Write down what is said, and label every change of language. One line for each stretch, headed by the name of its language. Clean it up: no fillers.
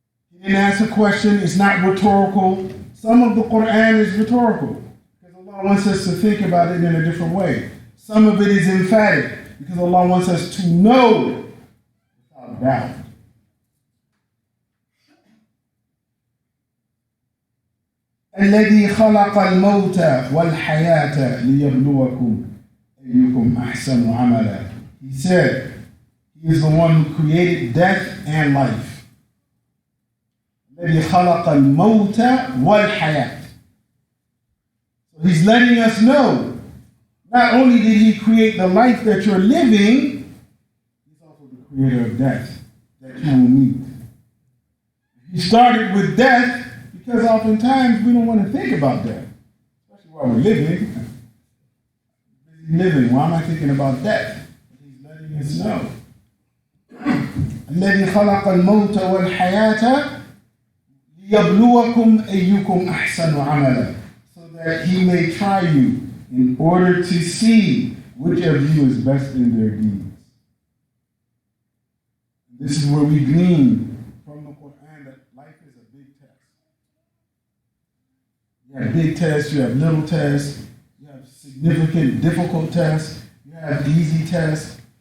English: He didn't ask a question, it's not rhetorical. Some of the Qur'an is rhetorical, because Allah wants us to think about it in a different way. Some of it is emphatic, because Allah wants us to know without doubt.
Arabic: الذي خلق الموت والحياة ليبلوكم أيكم أحسن عملا.
English: He said, He is the one who created death and life.
Arabic: الذي خلق الموت والحياة.
English: So He's letting us know, not only did He create the life that you're living, He's also the creator of death that you will meet. He started with death because oftentimes we don't want to think about death, especially while we're living. Why am I thinking about death? He's letting us know.
Arabic: الذي خلق الموت والحياة ليبلوكم أيكم أحسن عملا.
English: So that He may try you in order to see which of you is best in their deeds. This is where we glean from the Qur'an that life is a big test. You have big tests, you have little tests, you have significant, difficult tests, you have easy tests.